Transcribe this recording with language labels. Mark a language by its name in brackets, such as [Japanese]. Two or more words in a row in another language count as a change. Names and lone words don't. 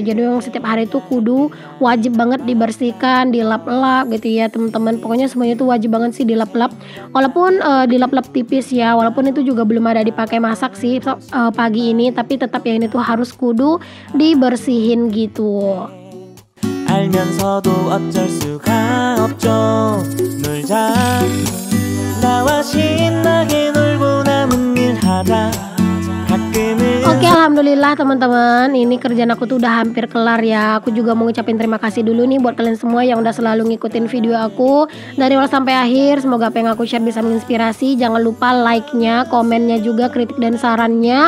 [Indonesian] Jadi memang setiap hari itu kudu wajib banget dibersihkan, dilap-lap gitu ya teman-teman. Pokoknya semuanya itu wajib banget sih dilap-lap, walaupun dilap-lap tipis ya, walaupun itu juga belum ada dipakai masak sih pagi ini, tapi tetap ya ini tuh harus kudu dibersihin gitu. [Korean] 알면서도 어쩔 수가 없죠. 놀자 나와 신나게 놀고 남은 일 하자. [Indonesian] Oke, alhamdulillah teman-teman, ini kerjaan aku tuh udah hampir kelar ya. Aku juga mau ngucapin terima kasih dulu nih buat kalian semua yang udah selalu ngikutin video aku dari awal sampai akhir. Semoga apa yang aku share bisa menginspirasi. Jangan lupa like-nya, komennya juga, kritik dan sarannya.